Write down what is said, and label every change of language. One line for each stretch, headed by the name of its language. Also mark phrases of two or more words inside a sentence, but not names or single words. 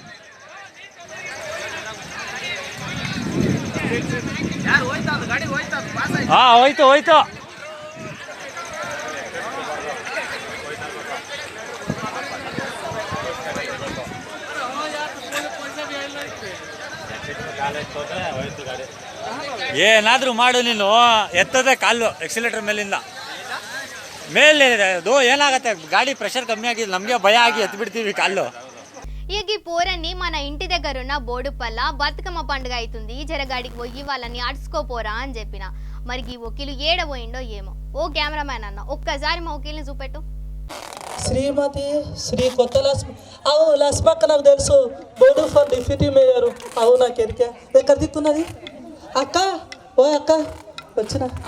Kannada: ಹಾ ಹೋಯ್ತು ಏನಾದ್ರೂ ಮಾಡು ನೀನು ಎತ್ತದೇ ಕಾಲು ಎಕ್ಸಿಲೇಟರ್ ಮೇಲಿಂದ ಮೇಲೆ ಅದು ಏನಾಗತ್ತೆ ಗಾಡಿ ಪ್ರೆಷರ್ ಕಮ್ಮಿ ಆಗಿದೆ ನಮಗೆ ಭಯ ಆಗಿ ಎತ್ತು ಬಿಡ್ತೀವಿ కాళ్ళు
Telugu: ఇక ఈ పోరన్ని మన ఇంటి దగ్గర ఉన్న బోడుపల్ల బతుకమ్మ పండుగ అవుతుంది జరగాడికి పోయి వాళ్ళని అడుచుకోపోరా అని చెప్పిన మరి ఈ వకీలు ఏడబోయిండో ఏమో ఓ కెమెరామ్యాన్ అన్న ఒక్కసారి మా వకీల్ని చూపెట్టు శ్రీమతి శ్రీ కొత్త లక్ష్మి అవు లక్ష్మక్క నాకు తెలుసు
English: board for deputy mayor
Telugu: అవు నాకు ఎరికే ఎక్కడ దిక్కున్నది అక్క ఓ అక్క వచ్చిన